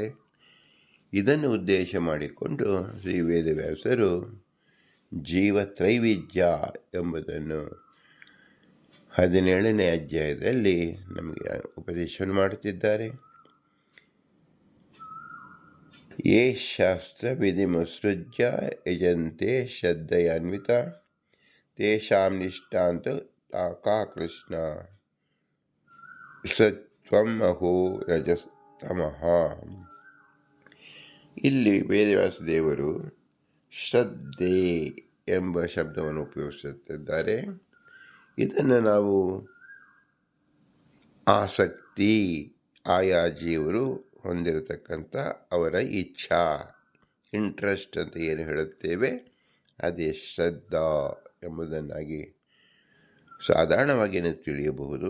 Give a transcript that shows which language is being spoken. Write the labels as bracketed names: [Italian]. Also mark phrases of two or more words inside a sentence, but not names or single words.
[Kannada] ಇದನ್ನು ಉದ್ದೇಶ ಮಾಡಿಕೊಂಡು ಶ್ರೀ ವೇದವ್ಯಾಸರು ಜೀವತ್ರೈವಿಧ್ಯ ಎಂಬುದನ್ನು 17ನೇ ಅಧ್ಯಾಯದಲ್ಲಿ ನಮಗೆ ಉಪದೇಶವನ್ನು ಮಾಡುತ್ತಿದ್ದಾರೆ. [Sanskrit] ಯೇ ಶಾಸ್ತ್ರ ವಿಧಿಮುತ್ಸೃಜ್ಯ ಯಜಂತೆ ಶ್ರದ್ಧೆಯಾನ್ವಿತ ತೇಷಾಂ ನಿಷ್ಠಾಂತು ತಾಕಾ ಕೃಷ್ಣ ಸತ್ವಂ ಅಹೋ ರಜಸ್ತಮಃ. [Kannada] ಇಲ್ಲಿ ವೇದವ್ಯಾಸ ದೇವರು ಶ್ರದ್ಧೆ ಎಂಬ ಶಬ್ದವನ್ನು ಉಪಯೋಗಿಸುತ್ತಿದ್ದಾರೆ. ಇದನ್ನು ನಾವು ಆಸಕ್ತಿ, ಆಯಾ ಜೀವರು ಹೊಂದಿರತಕ್ಕಂಥ ಅವರ ಇಚ್ಛಾ, ಇಂಟ್ರೆಸ್ಟ್ ಅಂತ ಏನು ಹೇಳುತ್ತೇವೆ ಅದೇ ಶ್ರದ್ಧಾ ಎಂಬುದನ್ನಾಗಿ ಸಾಧಾರಣವಾಗಿ ತಿಳಿಯಬಹುದು.